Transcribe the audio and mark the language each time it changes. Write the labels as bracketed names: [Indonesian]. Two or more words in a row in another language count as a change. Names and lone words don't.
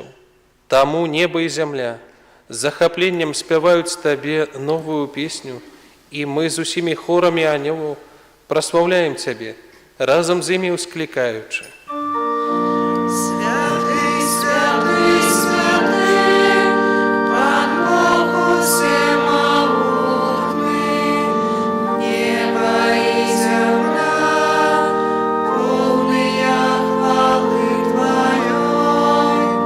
[Belarusian] Таму неба і зямля з захапленнем спяваюць Табе новую песню, і мы з усімі хорамі анёлаў праслаўляем Цябе, разам з імі ўсклікаючы. [Ukrainian] Святий, святий, святий, Пан Бог усемогутний, небо і земля, повния хвали Твоєї.